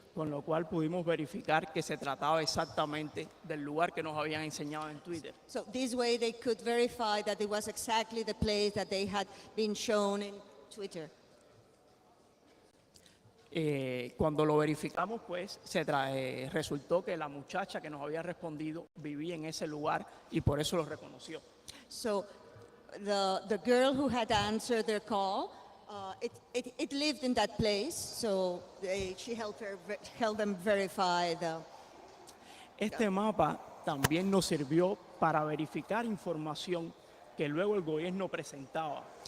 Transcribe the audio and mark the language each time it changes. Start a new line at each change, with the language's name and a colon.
Spanish: Con lo cual pudimos verificar que se trataba exactamente del lugar que nos habían enseñado en Twitter.
English: So this way they could verify that it was exactly the place that they had been shown in Twitter.
Spanish: Cuando lo verificamos, pues resultó que la muchacha que nos había respondido vivía en ese lugar y por eso lo reconoció.
English: So the girl who had answered their call, it lived in that place, so she helped them verify the...
Spanish: Este mapa también nos sirvió para verificar información que luego el gobierno presentaba.